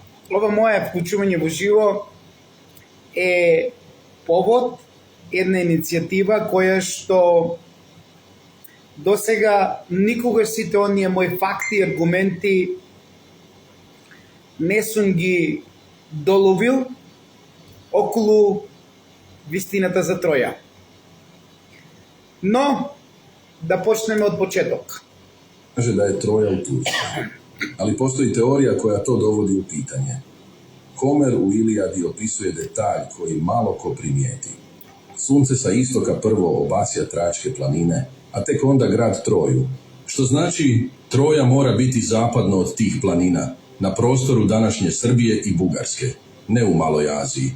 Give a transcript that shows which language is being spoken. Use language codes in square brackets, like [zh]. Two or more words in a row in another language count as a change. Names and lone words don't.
[mk] ова моje вклучување во живо е повод една иницијатива која што досега никогаш сите оние мои факти и аргументи не сум ги доловил околу вистината за Троја. Но да почнеме од почеток. [sr] Kaže da je Troja u Turskoj, ali postoji teorija koja to dovodi u pitanje. Homer u Ilijadi opisuje detalj koji malo ko primijeti. Sunce sa istoka prvo obasja Tračke planine, a tek onda grad Troju, što znači Troja mora biti zapadno od tih planina, na prostoru današnje Srbije i Bugarske, ne u Maloj Aziji.